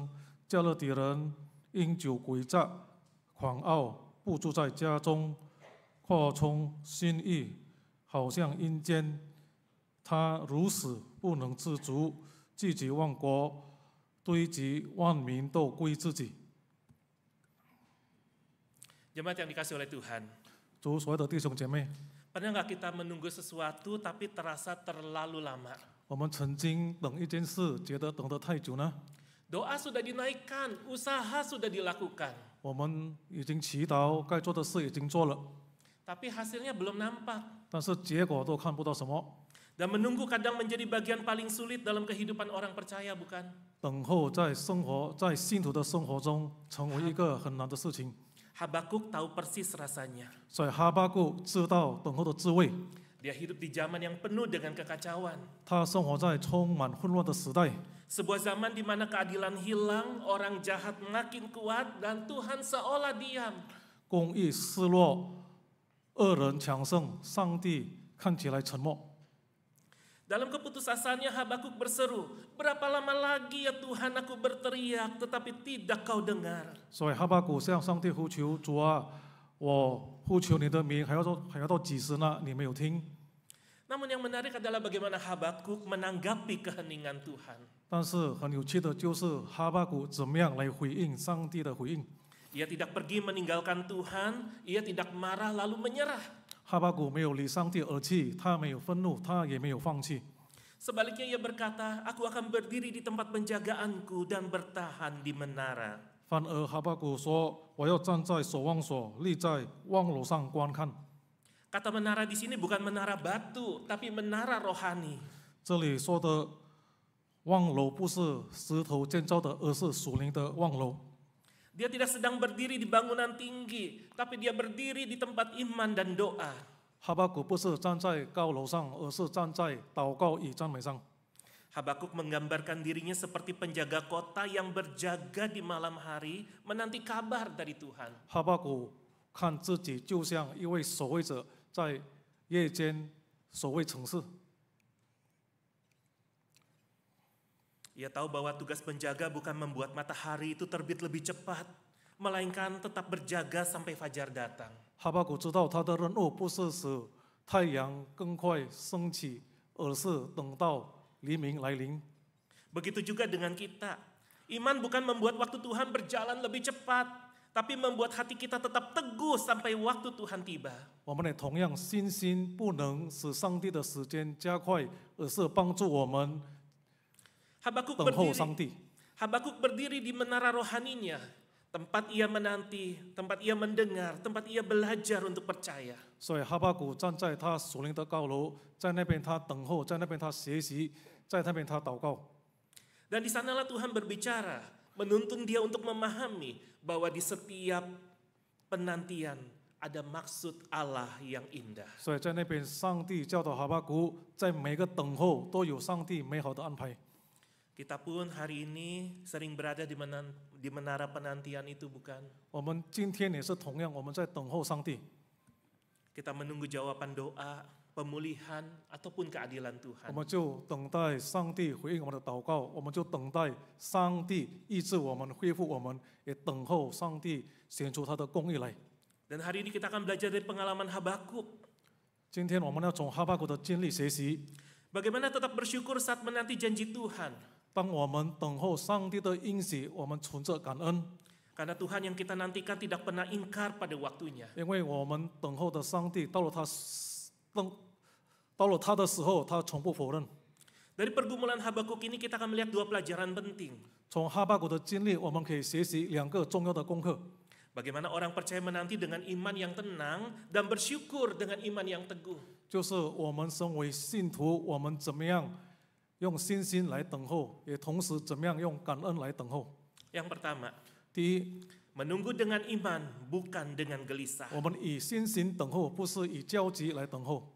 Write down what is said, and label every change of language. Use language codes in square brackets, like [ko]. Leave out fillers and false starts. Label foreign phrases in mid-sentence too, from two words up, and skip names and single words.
[zh] 加勒底人因酒诡诈，狂傲，不住在家中，扩充心意，好像阴间。他如此不能自足，聚集万国，堆积万民都归自己。” [id] Jemaat yang dikasih oleh Tuhan, [zh] 主所有的弟兄姐妹， [id] pernah nggak kita menunggu sesuatu tapi terasa terlalu lama? [zh] 我们曾经等一件事，觉得等得太久呢。 [id] Doa sudah dinaikkan, usaha sudah dilakukan, [zh] 我们已经祈祷，该做的事已经做了， [id] tapi hasilnya belum nampak. [zh] 但是结果都看不到什么。 [id] Dan menunggu kadang menjadi bagian paling sulit dalam kehidupan orang percaya, bukan? [zh] 等候在信徒的生活中，成为一个很难的事情。 [id] Habakuk tahu persis rasanya. [zh] 所以哈巴谷知道等候的滋味。 [id] Dia hidup di zaman yang penuh dengan kekacauan. [zh] 他生活在充满混乱的时代， [id] Sebuah zaman di mana keadilan hilang, orang jahat makin kuat, dan Tuhan seolah diam. [zh] 公义失落，恶人强盛，上帝看起来沉默。 [id] Dalam keputusasaannya Habakuk berseru, berapa lama lagi ya Tuhan aku berteriak, tetapi tidak kau dengar. [zh] 所以哈巴谷向上帝呼求：“主啊， 我呼求你的名，还要到几时呢？你没有听。 [id] Namun yang menarik adalah bagaimana Habakuk menanggapi keheningan Tuhan. [zh] 但是很有趣的就是哈巴谷怎么样来回应上帝的回应。 [id] Ia tidak pergi meninggalkan Tuhan, ia tidak marah lalu menyerah. [zh] 哈巴谷没有离上帝而去，他没有愤怒，他也没有放弃。 [id] Sebaliknya ia berkata, aku akan berdiri di tempat penjagaanku dan bertahan di menara. [zh] 反而哈巴谷说：“我要站在守望所，立在望楼上观看。” [id] Kata menara di sini bukan menara batu, tapi menara rohani. [zh] 这里说的望楼不是石头建造的，而是属灵的望楼。 [id] Dia tidak sedang berdiri di bangunan tinggi, tapi dia berdiri di tempat iman dan doa. [zh] 哈巴谷不是站在高楼上，而是站在祷告与赞美上。 [id] Habakuk menggambarkan dirinya seperti penjaga kota yang berjaga di malam hari, menanti kabar dari Tuhan. [zh] 哈巴谷看自己就像一位守卫者，在夜间守卫城市。 [id] Ia tahu bahwa tugas penjaga bukan membuat matahari itu terbit lebih cepat, melainkan tetap berjaga sampai fajar datang. [zh] 哈巴谷知道他的任务不是使太阳更快升起，而是等到黎明来临。 [id] Begitu juga dengan kita. Iman bukan membuat waktu Tuhan berjalan lebih cepat, tapi membuat hati kita tetap teguh sampai waktu Tuhan tiba. [zh] 我们也同样，信心不能使上帝的时间加快，而是帮助我们 Habakuk 等候上帝。 [id] Habakuk berdiri di menara rohaninya, tempat ia menanti, tempat ia mendengar, tempat ia belajar untuk percaya. [zh] 所以哈巴谷站在他属灵的高楼，在那边他等候，在那边他学习，在那边他祷告。 [id] Dan di sanalah Tuhan berbicara, menuntun dia untuk memahami bahwa di setiap penantian ada maksud Allah yang indah. [zh] 所以在那边，上帝教导哈巴谷，在每个等候都有上帝美好的安排。 [id] Kita pun hari ini sering berada di menara penantian itu, bukan? [zh] 我们今天也是同样，我们在等候上帝， [id] Kita menunggu jawaban doa, pemulihan, ataupun keadilan [zh] 我 Tuhan. 们就等待上帝回应我们的祷告，我们就等待上帝医治我们、恢复我们，也等候上帝显出他的公义来。 [id] Dan hari ini kita akan belajar dari pengalaman Habakuk. [zh] 今天我们要从哈巴谷的经历学习， [id] Bagaimana tetap bersyukur saat menanti janji Tuhan. [zh] 当我们等候上帝的应许，我们存着感恩， [id] Karena Tuhan yang kita nantikan tidak pernah ingkar pada waktunya. [zh] 因为我们等候的上帝到了他的时候，他从不否认。 [id] Dari pergumulan Habakuk ini kita akan melihat dua pelajaran penting. [zh] 从哈巴谷的经历，我们可以学习两个重要的功课。 [id] Bagaimana orang percaya menanti dengan iman yang tenang dan bersyukur dengan iman yang teguh. [zh] 就是我们身为信徒，我们怎么样用信心来等候，也同时怎么样用感恩来等候。 [id] Yang pertama, [zh] 第一， [id] menunggu dengan iman bukan dengan gelisah. [zh] 我们以信心等候，不是以焦急来等候。